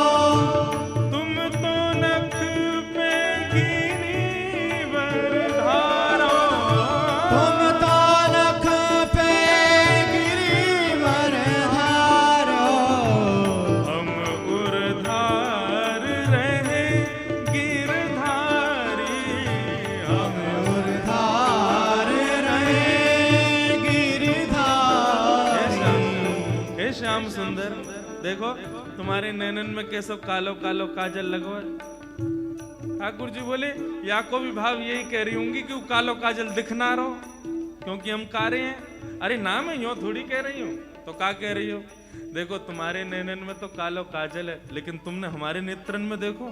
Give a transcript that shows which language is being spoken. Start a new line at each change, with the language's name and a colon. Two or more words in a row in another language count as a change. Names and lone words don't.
Hindi: तुम तो नख पे गिरिवर धारो, तुम तो नख पे गिरिवर धारो, हम उर्धार रहे गिरधारी, हम उर्धार रहे गिरधारी। हे श्याम सुंदर देखो तुम्हारे नैनन में कैसो कालो कालो काजल लगो है। ठाकुर जी बोले या को भी भाव यही कह रही होंगी कि वो कालो काजल दिख ना रहो क्योंकि हम कारे हैं। अरे ना मैं यूं थोड़ी कह रही हूँ, तो क्या कह रही हो? देखो तुम्हारे नैनन में तो कालो काजल है, लेकिन तुमने हमारे नेत्रन में देखो।